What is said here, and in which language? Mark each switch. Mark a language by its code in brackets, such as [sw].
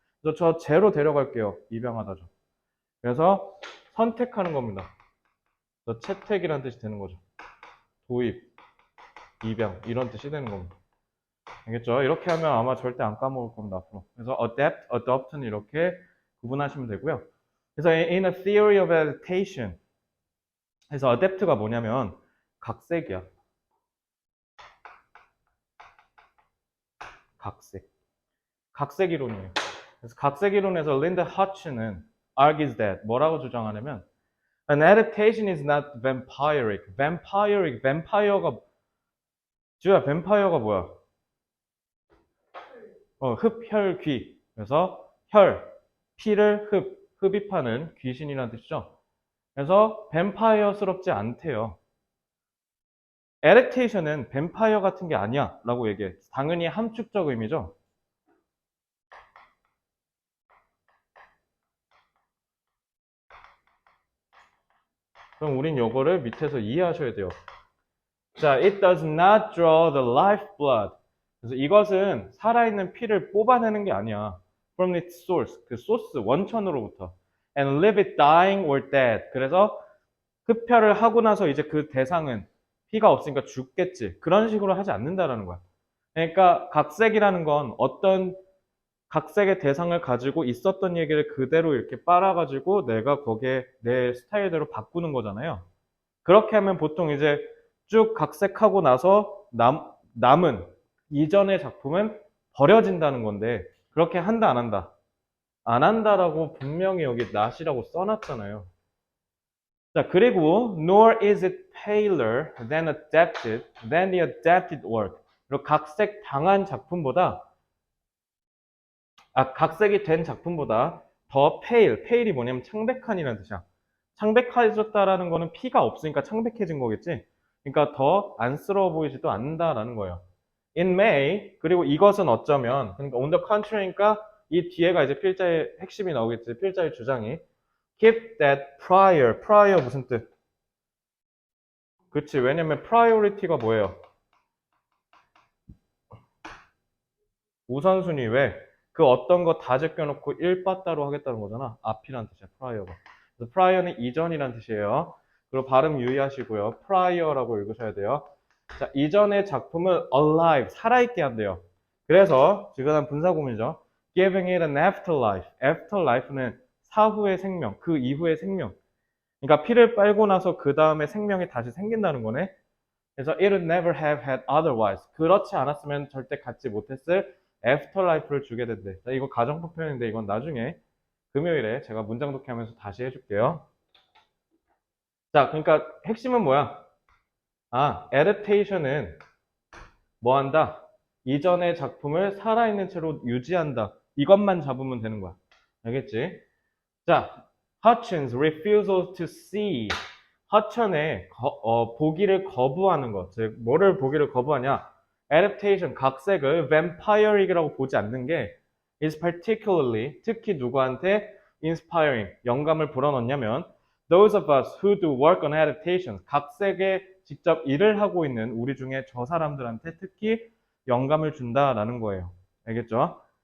[ko] 그래서 저 제로 데려갈게요. 입양하다죠. 그래서 선택하는 겁니다. 그래서 채택이라는 뜻이 되는 거죠. 도입, 입양 이런 뜻이 되는 겁니다. 알겠죠? 이렇게 하면 아마 절대 안 까먹을 겁니다. 앞으로. 그래서 adapt, adopt는 이렇게 구분하시면 되고요. 그래서 [en] in a theory of adaptation [ko] 그래서 adapt가 뭐냐면 각색이야. 각색 이론이에요. 그래서 각색 이론에서 린드 하츠는 [en] argues that [ko] 뭐라고 주장하냐면 [en] an adaptation is not vampiric. [ko] vampire가 주야 vampire가 뭐야? 흡혈귀. 그래서 피를 흡입하는 귀신이라는 뜻이죠. 그래서 뱀파이어스럽지 않대요. adaptation은 뱀파이어 같은 게 아니야 라고 얘기해. 당연히 함축적 의미죠. 그럼 우린 요거를 밑에서 이해하셔야 돼요. [en] 자, it does not draw the lifeblood. [ko] 그래서 이것은 살아있는 피를 뽑아내는 게 아니야. [en] From its source, [ko] 그 소스, 원천으로부터. [en] And leave it dying or dead. [ko] 그래서 흡혈을 하고 나서 이제 그 대상은 피가 없으니까 죽겠지. 그런 식으로 하지 않는다라는 거야. 그러니까 각색이라는 건 어떤 각색의 대상을 가지고 있었던 얘기를 그대로 이렇게 빨아가지고 내가 거기에 내 스타일대로 바꾸는 거잖아요. 그렇게 하면 보통 이제 쭉 각색하고 나서 남은 이전의 작품은 버려진다는 건데 그렇게 한다 안 한다? 안 한다라고 분명히 여기 not이라고 써놨잖아요. [en] 자, 그리고 nor is it paler than the adapted work. [ko] 그리고 각색 당한 작품보다 각색이 된 작품보다 더 pale이 뭐냐면 창백한이라는 뜻이야. 창백해졌다라는 거는 피가 없으니까 창백해진 거겠지. 그러니까 더 안쓰러워 보이지도 않는다라는 거예요. In May 그리고 이것은 어쩌면 그러니까 [en] on the contrary [ko] 니까 이 뒤에가 이제 필자의 핵심이 나오겠지. 필자의 주장이 [en] keep that prior [ko] 무슨 뜻? 그치. 왜냐면 priority가 뭐예요? 우선순위 왜? 그 어떤 거 다 제껴놓고 1빠따로 하겠다는 거잖아. 앞이란 뜻이야. prior가. 그래서 prior는 이전이란 뜻이에요. 그리고 발음 유의하시고요. prior라고 읽으셔야 돼요. 자, 이전의 작품을 alive, 살아있게 한대요. 그래서 지금 분사구문이죠. [en] giving it an afterlife. [ko] afterlife는 사후의 생명, 그 이후의 생명. 그러니까 피를 빨고 나서 그 다음에 생명이 다시 생긴다는 거네. [en] 그래서 it would never have had otherwise. [ko] 그렇지 않았으면 절대 갖지 못했을 애프터라이프를 주게 된대. 자, 이거 가정법 표현인데 이건 나중에 금요일에 제가 문장 독해하면서 다시 해줄게요. 자, 그러니까 핵심은 뭐야? adaptation은 뭐 한다? 이전의 작품을 살아있는 채로 유지한다. 이것만 잡으면 되는 거야. 알겠지? [en] 자, Hutchins refusal to see. [ko] 허천의 보기를 거부하는 것. 즉, 뭐를 보기를 거부하냐? Adaptation, 각색을 vampire이라고 보지 않는 게 [en] is particularly, [ko] 특히 누구한테 inspiring, 영감을 불어넣냐면 [en] those of us who do work on adaptations, [ko] 각색에 직접 일을 하고 있는 우리 중에 저 사람들한테 특히 영감을 준다라는 거예요. 알겠죠?